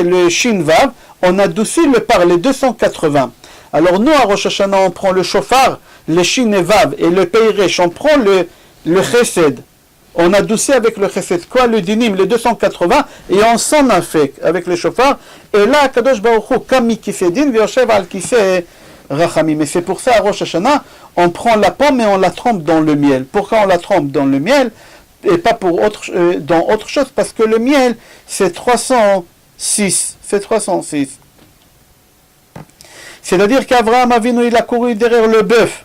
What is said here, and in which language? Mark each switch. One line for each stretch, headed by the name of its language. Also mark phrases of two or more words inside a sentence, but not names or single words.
French: Le Shin Vav, on adoucit le par les 280. Alors nous, à Rosh Hashanah, on prend le Shofar, le Shin et Vav, et le Peiresh, on prend le Chesed. On adoucit avec le Chesed. Quoi? Le Dinim, les 280, et on s'en a fait avec le Shofar. Et là,
Hebrew: קדוש ברוך הוא, קם מכסא דין, ויושב על כסא רחמים.
French: Et c'est pour ça, à Rosh Hashanah, on prend la pomme et on la trempe dans le miel. Pourquoi on la trempe dans le miel et pas dans autre chose? Parce que le miel, c'est 306. C'est 306. C'est-à-dire qu'Abraham Avinu, il a couru derrière le bœuf.